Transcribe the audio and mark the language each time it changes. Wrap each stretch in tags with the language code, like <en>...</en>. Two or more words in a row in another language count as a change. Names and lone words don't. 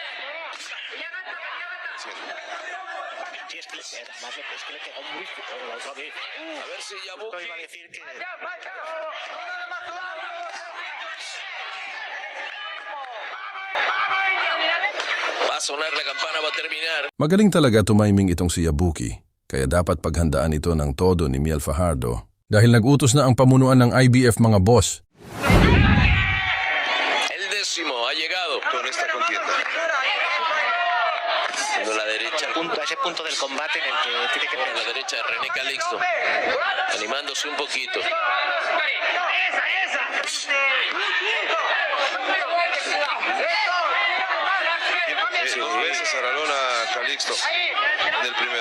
<es>Sí, es que además es que le pegó muy fuerte la otra vez. A ver si Esto Yabuki... iba a decir que. Va a sonar la campana, va a terminar.</es> <tl>Magaling talaga tumiming itong si Yabuki, kaya dapat paghandaan ito ng todo ni Miel Fajardo. Dahil nag-utos na ang pamunuan ng IBF mga boss.</tl> <es>El décimo ha llegado. Con esta contienda. Siendo la derecha, A ese punto del combate en el que tiene que a la derecha de René Calixto. Animándose un poquito. Dos veces a la lona Calixto en el primero.</es>